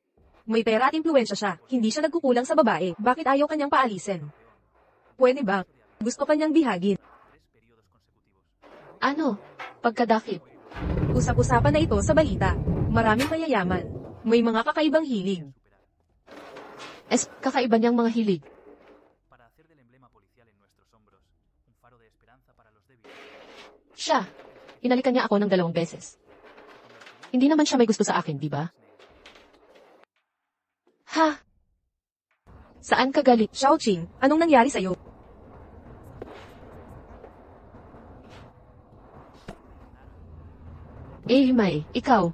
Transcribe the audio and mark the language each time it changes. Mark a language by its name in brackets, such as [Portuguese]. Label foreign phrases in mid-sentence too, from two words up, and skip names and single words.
[Filipino] May pera at impluensya siya. Hindi siya nagkukulang sa babae. Bakit ayaw kanyang paalisin? Pwede ba? Gusto kanyang bihagin. Ano? Pagkadakip. Usap-usapan na ito sa balita. Maraming mayayaman. May mga kakaibang hilig. Kakaiba niyang mga hilig. [Spanish] Para hacer del emblema policial en nuestros hombros un faro de esperanza para los débiles. [Filipino] Siya. Hinalikan niya ako ng 2 beses. Hindi naman siya may gusto sa akin, di ba? Ha? Saan ka galing? Xiaoqing, anong nangyari sa'yo? May, ikaw.